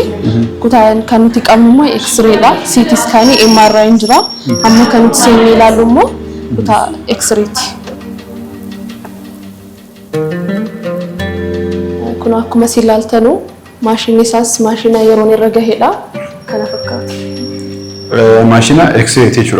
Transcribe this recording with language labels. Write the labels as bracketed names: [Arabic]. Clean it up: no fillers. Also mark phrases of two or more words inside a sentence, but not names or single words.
[Oromo] Kutaan kan nuti qabnu immoo X-rayidha. [English] CT scan MRI jira. [Oromo] Amma kan nuti seennee ilaallu immoo kutaa X-rayti. Kun akkuma isin ilaaltanu maashinni isaas maashina yeroon irra gaheedha. Kana fakkaata. Maashina X-ray jechuudha.